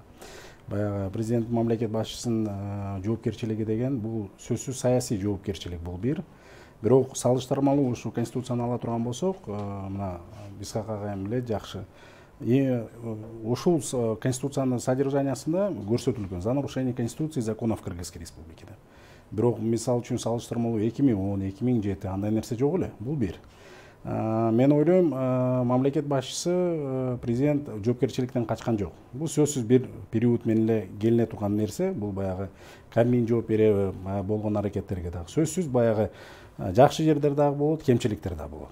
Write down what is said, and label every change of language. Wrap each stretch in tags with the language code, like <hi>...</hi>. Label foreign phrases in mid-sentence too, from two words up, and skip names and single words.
<ky>Баягы президент мамлекет башчысынын жоопкерчилиги деген бул сөзсүз саясий жоопкерчилик бул бир. Бирок салыштырмалуу ушу конституцияны ала турган болсок, мына Исхак агайым эле жакшы. Ушул конституциянын содержаниясында көрсөтүлгөн</ky> <ru>за нарушение конституции и законов Кыргызской республики.</ru> <ky>Бирок мисалы үчүн салыштырмалуу 2010-2007 андай нерсе жок эле. Бул бир. Мен ойлойм, мамлекет башчысы президент жоопкерчиликтен качкан жок. Бул сөзсүз бир период менен эле келине турган нерсе. Бул баягы Кабмин жооп береби болгон аракеттерге дагы сөзсүз баягы жакшы жерлер дагы болот, кемчиликтер дагы болот.</ky>